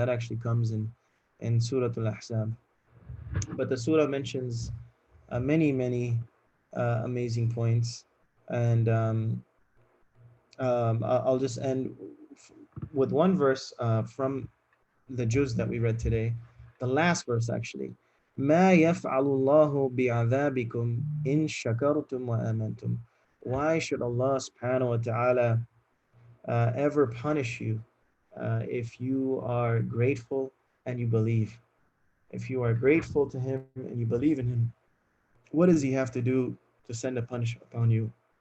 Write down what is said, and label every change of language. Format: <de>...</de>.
<en>That actually comes in Surah Al-Ahzab. But the surah mentions many amazing points, and I'll just end with one verse from the juz that we read today, the last verse actually.</en> <ar>ما يفعل الله بعذابكم إن شكرتم وآمنتم.</ar> <en>Why should Allah subhanahu wa ta'ala ever punish you if you are grateful and you believe? If you are grateful to Him and you believe in Him, what does He have to do to send a punishment upon you?</en>